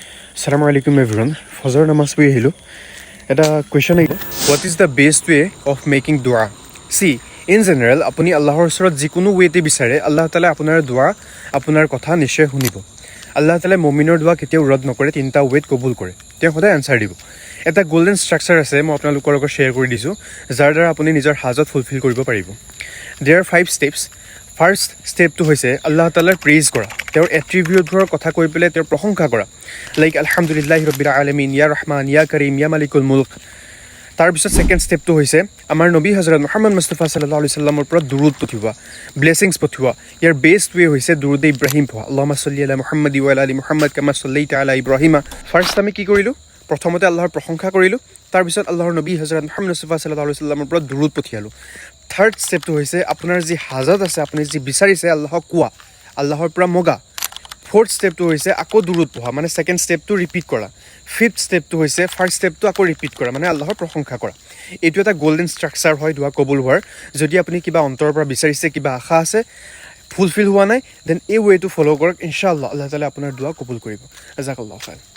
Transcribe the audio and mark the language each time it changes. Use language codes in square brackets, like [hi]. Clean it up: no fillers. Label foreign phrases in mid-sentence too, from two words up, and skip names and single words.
[ar] السلام عليكم everyone. [as] Fajr namaz puri আহিলো এটা কোৱেশ্চন আহিব [en] what is the best way of making doa see in general [as] আপুনি আল্লাহৰ ওচৰত যিকোনো ৱেতে বিচাৰে [ar] الله تعالى [as] আপোনাৰ দোৱা আপোনাৰ কথা নিশ্চয় শুনিব [ar] الله تعالى [as] মুমিনৰ দোৱা কেতিয়াও ৰদ নকৰে তিনিটা ৱেত কবুল কৰে তেওঁ সদায় আনসাৰ দিব এটা [en] golden structure [as] আছে মই আপোনালোকৰ লগত শ্বেয়াৰ কৰি দিছোঁ যাৰ দ্বাৰা আপুনি নিজৰ হাজত ফুলফিল কৰিব পাৰিব [en] there are 5 steps first [as] ষ্টেপটো হৈছে [ar] الله تعالى [as] প্ৰেইজ কৰা তেওঁৰ এট্ৰিবিউটবোৰৰ কথা কৈ পেলাই তেওঁৰ প্ৰশংসা কৰা লাইক [ar] الحمد لله رب العالمين يا رحمن يا كريم يا مالك الملك [as] তাৰপিছত ছেকেণ্ড ষ্টেপটো হৈছে আমাৰ নবী হজৰত মুহাম্মদ মুস্তাফা [ar] صلى الله عليه وسلم [as] পৰা দুৰুদ পঠিওৱা ব্লেছিংছ পঠিওৱা ইয়াৰ [en] best way [as] হৈছে দুৰুদ ইব্ৰাহিম পঢ়া [ar] اللهم صل على محمد وعلى آل محمد كما صليت على إبراهيم [as] ফাৰ্ষ্ট আমি কি কৰিলোঁ প্ৰথমতে আল্লাহৰ প্ৰশংসা কৰিলোঁ তাৰপিছত আল্লাহৰ নবী হজৰত মুহাম্মদ মুস্তাফা [ar] صلى الله عليه وسلم [as] পৰা দুৰুদ পঠিয়ালোঁ [en] third step [as] হৈছে আপোনাৰ যি হাজত আছে আপুনি যি বিচাৰিছে আল্লাহক কোৱা আল্লাহৰ পৰা মগা [en] fourth step [as] হৈছে আকৌ দুৰুদ পঢ়া মানে [en] second step [as] ৰিপিট কৰা [en] fifth step [as] হৈছে [en] first step [as] আকৌ ৰিপিট কৰা মানে আল্লাহৰ প্ৰশংসা কৰা এইটো এটা [en] golden structure [as] হয় দোৱা কবুল হোৱাৰ যদি আপুনি কিবা অন্তৰৰ পৰা বিচাৰিছে কিবা আশা আছে ফুলফিল হোৱা নাই দেন এই ৱেটো ফ'ল' কৰক [ar] إن شاء الله الله تعالى [as] আপোনাৰ দোৱা কবুল কৰিব [ar] جزاك الله خير